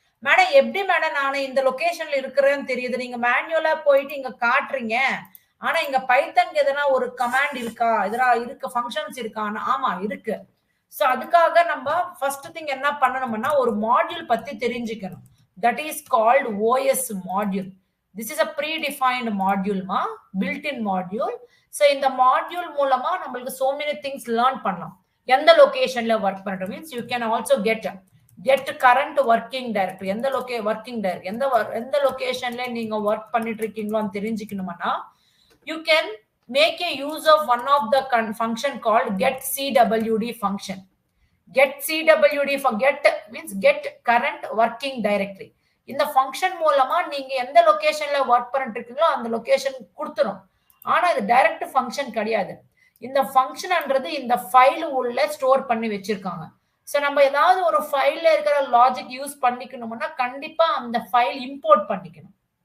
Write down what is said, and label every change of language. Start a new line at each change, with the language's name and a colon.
Tamil: Madam எப்படி madam நான் இந்த லொகேஷன்ல இருக்கிறேன்னு தெரியுது? நீங்க மேனுவலா போயிட்டு இங்க காட்டுறீங்க. ஆனா இங்க பைத்தனுக்கு எதனா ஒரு கமாண்ட் இருக்கா, எதனா இருக்கு ஃபங்க்ஷன்ஸ் இருக்கான்னு? ஆமா இருக்கு. சோ அதுக்காக நம்ம ஃபர்ஸ்ட் திங் என்ன பண்ணணும்னா ஒரு மாடியூல் பத்தி தெரிஞ்சுக்கணும்.
English: That is called OS module. This is a predefined module, built-in module. So in the module
Tamil: மூலமா நம்மளுக்கு
English: so many things learn பண்ணலாம்.
Tamil: எந்த லொகேஷன்ல ஒர்க் பண்றோம் means
English: you can also get current working directory,
Tamil: எந்த ஒர்க்கிங் டைரக்டரி எந்த லொகேஷன்ல நீங்க work பண்ணிட்டு இருக்கீங்களோன்னு தெரிஞ்சுக்கணும்னா
English: You can make a use of one of the function called get CWD function. Get CWD for get means get current working directory.
Tamil: இந்த function மூலமா நீங்க எந்த லொகேஷன்ல work பண்ணிட்டு இருக்கீங்களோ அந்த லொகேஷன் கொடுத்துரும். ஆனா இது டைரக்ட் ஃபங்க்ஷன் கிடையாது. இந்த ஃபங்க்ஷன்ன்றது இந்த ஃபைல் உள்ள ஸ்டோர் பண்ணி வச்சிருக்காங்க. சோ நம்ம ஏதாவது ஒரு ஃபைல்ல இருக்கிற லாஜிக் யூஸ் பண்ணிக்கணும்னா கண்டிப்பா அந்த ஃபைல் இம்போர்ட் பண்ணிக்கணும்.